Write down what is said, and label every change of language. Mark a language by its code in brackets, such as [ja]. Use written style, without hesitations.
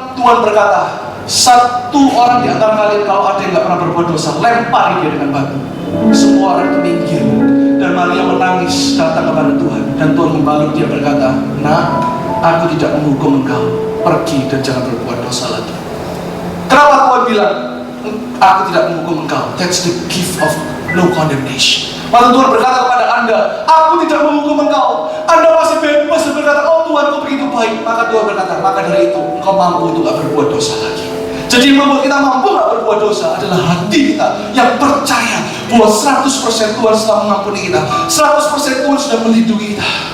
[id] Tuhan berkata, satu orang di antara kalian kalau ada yang gak pernah berbuat dosa, lempari dia dengan batu. Semua orang itu minggir. Dan Maria menangis datang kepada Tuhan. Dan Tuhan membalut dia berkata, nak, aku tidak menghukum engkau. Pergi dan jangan berbuat dosa lagi. Kenapa Tuhan bilang, aku tidak menghukum engkau? [en] That's the gift of no condemnation. [id] Waktu Tuhan berkata kepada Anda, aku tidak menghukum engkau. Anda masih bebas dan berkata, oh Tuhan kau begitu baik. Maka Tuhan berkata, maka dari itu engkau mampu untuk gak berbuat dosa lagi. Jadi yang membuat kita mampu gak berbuat dosa adalah hati kita yang percaya bahwa 100% Tuhan telah mengampuni kita, 100% Tuhan sudah melindungi kita.